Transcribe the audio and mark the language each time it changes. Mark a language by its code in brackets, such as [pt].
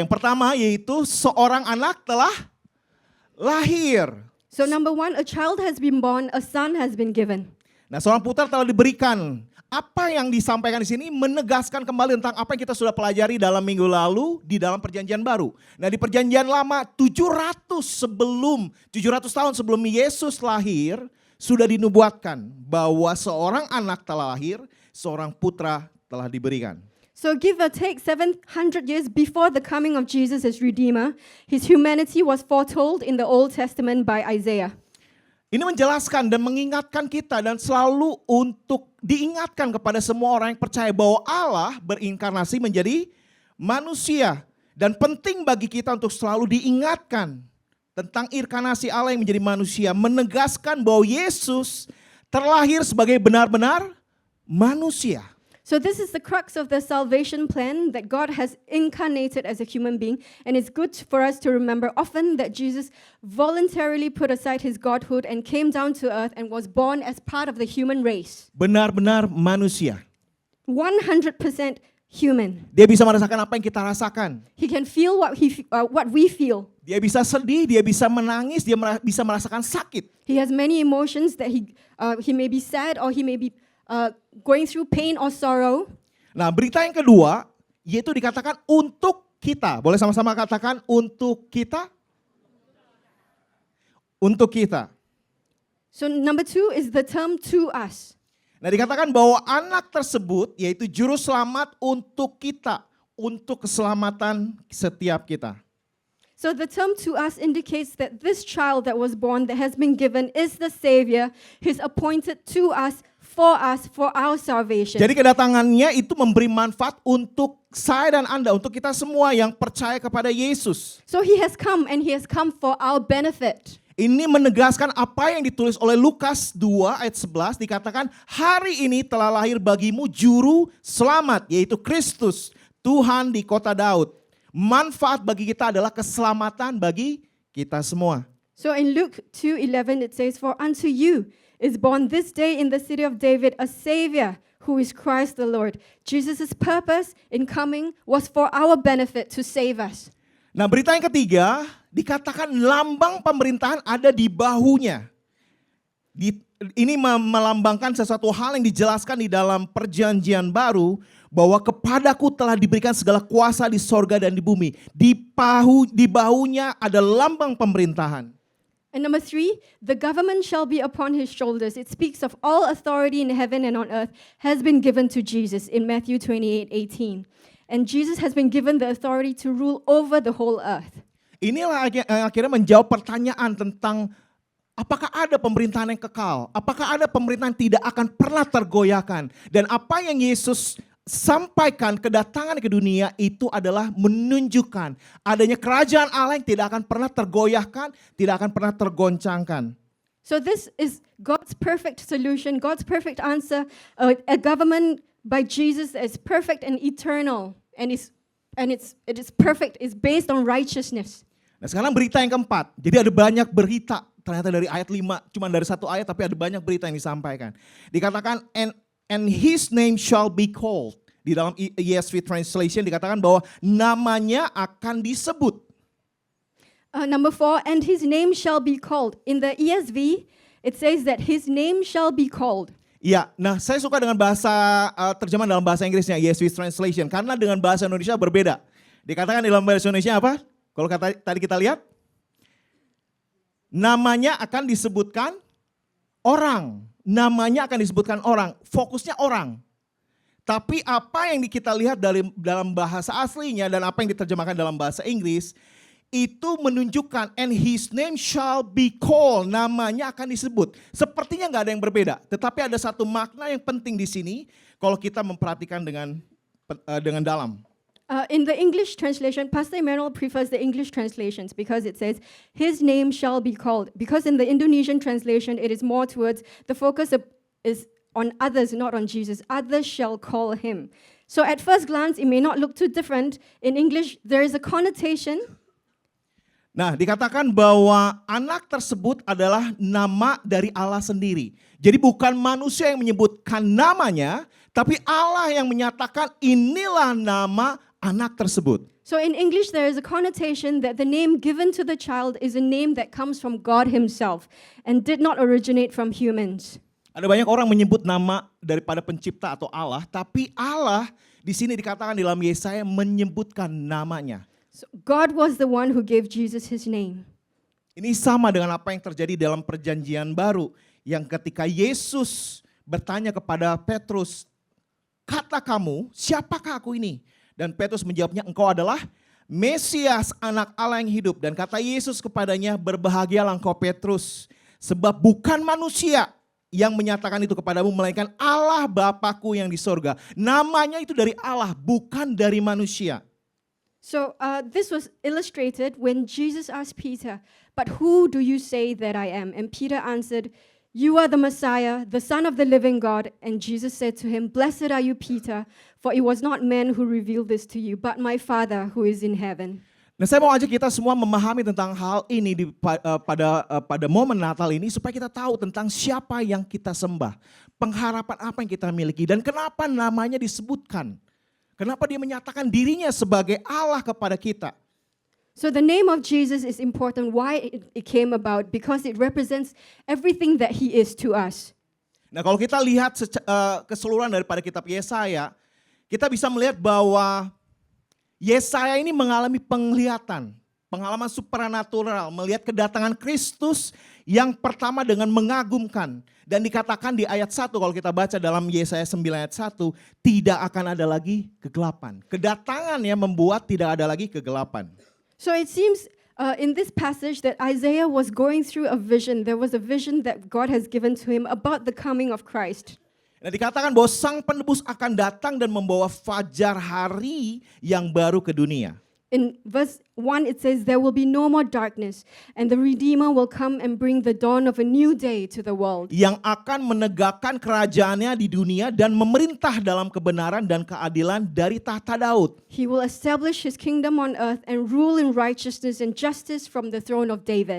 [id] Yang pertama yaitu seorang anak telah lahir. [en] so number 1, a child has been born, a son has been given. [id] Nah, seorang putra telah diberikan. Apa yang disampaikan di sini menegaskan kembali tentang apa yang kita sudah pelajari dalam minggu lalu di dalam perjanjian baru. Nah, di perjanjian lama 700 tahun sebelum Yesus lahir sudah dinubuatkan bahwa seorang anak telah lahir, seorang putra telah diberikan. [en] So give or take 700 years before the coming of Jesus as Redeemer, his humanity was foretold in the Old Testament by Isaiah. [id] Ini menjelaskan dan mengingatkan kita dan selalu untuk diingatkan kepada semua orang yang percaya bahwa Allah berinkarnasi menjadi manusia. Dan penting bagi kita untuk selalu diingatkan tentang inkarnasi Allah yang menjadi manusia. Menegaskan bahwa Yesus terlahir sebagai benar-benar manusia. [en] So this is the crux of the salvation plan, that God has incarnated as a human being. And it's good for us to remember often that Jesus voluntarily put aside his godhood and came down to earth and was born as part of the human race. [id] Benar-benar manusia. [en] 100% human. [id] Dia bisa merasakan apa yang kita rasakan. [en] He can feel what we feel. [id] Dia bisa sedih, dia bisa menangis, dia bisa merasakan sakit. [en] He has many emotions that he may be sad, or he may be going through pain or sorrow. [id] Nah, berita yang kedua yaitu dikatakan untuk kita. Boleh sama-sama katakan untuk kita? Untuk kita. [en] So number 2 is the term to us. [id] Nah, dikatakan bahwa anak tersebut yaitu juru selamat untuk kita, untuk keselamatan setiap kita. [en] So the term to us indicates that this child that was born, that has been given, is the Savior. He's appointed to us, for our salvation. [id] Jadi kedatangannya itu memberi manfaat untuk saya dan Anda, untuk kita semua yang percaya kepada Yesus. [en] So he has come, and he has come for our benefit. [id] Ini menegaskan apa yang ditulis oleh Lukas 2 ayat 11, dikatakan hari ini telah lahir bagimu juru selamat, yaitu Kristus, Tuhan di kota Daud. Manfaat bagi kita adalah keselamatan bagi kita semua. [en] So in Luke 2:11 it says, "For unto you is born this day in the city of David a Savior, who is Christ the Lord." Jesus' purpose in coming was for our benefit, to save us. [id] Nah, berita yang ketiga, dikatakan lambang pemerintahan ada di bahunya. Ini melambangkan sesuatu hal yang dijelaskan di dalam perjanjian baru, bahwa kepadaku telah diberikan segala kuasa di sorga dan di bumi. Di bahunya ada lambang pemerintahan. [en] And number 3, the government shall be upon his shoulders. It speaks of all authority in heaven and on earth has been given to Jesus in Matthew 28:18. And Jesus has been given the authority to rule over the whole earth. [id] Inilah akhirnya menjawab pertanyaan tentang apakah ada pemerintahan yang kekal? Apakah ada pemerintahan yang tidak akan pernah tergoyahkan? Dan apa yang Yesus sampaikan kedatangan ke dunia itu adalah menunjukkan adanya kerajaan Allah yang tidak akan pernah tergoyahkan, tidak akan pernah tergoncangkan. [en] So this is God's perfect solution, God's perfect answer, a government by Jesus that is perfect and eternal, and it is perfect, is based on righteousness. [id] Nah, sekarang berita yang keempat. Jadi ada banyak berita, ternyata dari ayat 5, cuma dari satu ayat tapi ada banyak berita yang disampaikan. Dikatakan [en] and his name shall be called. [id] Di dalam ESV translation dikatakan bahwa namanya akan disebut. [en] Number 4, and his name shall be called. In the ESV, it says that his name shall be called. [id] Ya, nah saya suka dengan bahasa terjemahan dalam bahasa Inggrisnya, ESV translation, karena dengan bahasa Indonesia berbeda. Dikatakan dalam bahasa Indonesia apa? Kalau tadi kita lihat, namanya akan disebutkan orang. Namanya akan disebutkan orang, fokusnya orang. Tapi apa yang kita lihat dalam bahasa aslinya dan apa yang diterjemahkan dalam bahasa Inggris, itu menunjukkan [en] and his name shall be called, [id] namanya akan disebut. Sepertinya nggak ada yang berbeda, tetapi ada satu makna yang penting di sini kalau kita memperhatikan dengan dalam. [en] In the English translation, Pastor Emmanuel prefers the English translations because it says, his name shall be called. Because in the Indonesian translation, it is more towards the focus is on others, not on Jesus. Others shall call him. So at first glance, it may not look too different. In English, there is a connotation. [id] Nah, dikatakan bahwa anak tersebut adalah nama dari Allah sendiri. Jadi bukan manusia yang menyebutkan namanya, tapi Allah yang menyatakan inilah nama anak tersebut. [en] So in English, there is a connotation that the name given to the child is a name that comes from God himself and did not originate from humans. [id] Ada banyak orang menyebut nama daripada pencipta atau Allah, tapi Allah di sini dikatakan dalam Yesaya menyebutkan namanya. [en] So God was the one who gave Jesus his name. [id] Ini sama dengan apa yang terjadi dalam perjanjian baru, yang ketika Yesus bertanya kepada Petrus, kata kamu, siapakah aku ini? Dan Petrus menjawabnya, engkau adalah Mesias, anak Allah yang hidup. Dan kata Yesus kepadanya, berbahagialah engkau Petrus, sebab bukan manusia yang menyatakan itu kepadamu, melainkan Allah Bapakku yang di sorga. Namanya itu dari Allah, bukan dari manusia. [en] So this was illustrated when Jesus asked Peter, but who do you say that I am? And Peter answered, "You are the Messiah, the Son of the living God." And Jesus said to him, "Blessed are you, Peter, for it was not man who revealed this to you, but my Father who is in heaven." [id] Nah, saya mau ajak kita semua memahami tentang hal ini pada momen Natal ini supaya kita tahu tentang siapa yang kita sembah, pengharapan apa yang kita miliki dan kenapa namanya disebutkan. Kenapa dia menyatakan dirinya sebagai Allah kepada kita. [en] So the name of Jesus is important. Why it came about? Because it represents everything that he is to us. [id] Nah, kalau kita lihat keseluruhan daripada kitab Yesaya, kita bisa melihat bahwa Yesaya ini mengalami penglihatan, pengalaman supranatural, melihat kedatangan Kristus yang pertama dengan mengagumkan. Dan dikatakan di ayat 1 kalau kita baca dalam Yesaya 9 ayat 1, tidak akan ada lagi kegelapan. Kedatangannya membuat tidak ada lagi kegelapan. [en] So it seems in this passage that Isaiah was going through a vision. There was a vision that God has given to him about the coming of Christ. [id] Nah, dikatakan bahwa sang penebus akan datang dan membawa fajar hari yang baru ke dunia. [en] In verse 1 it says, "There will be no more darkness, and the Redeemer will come and bring the dawn of a new day to the world." [id] Yang akan menegakkan kerajaannya di dunia dan memerintah dalam kebenaran dan keadilan dari tahta Daud. [en] He will establish his kingdom on earth and rule in righteousness and justice from the throne of David.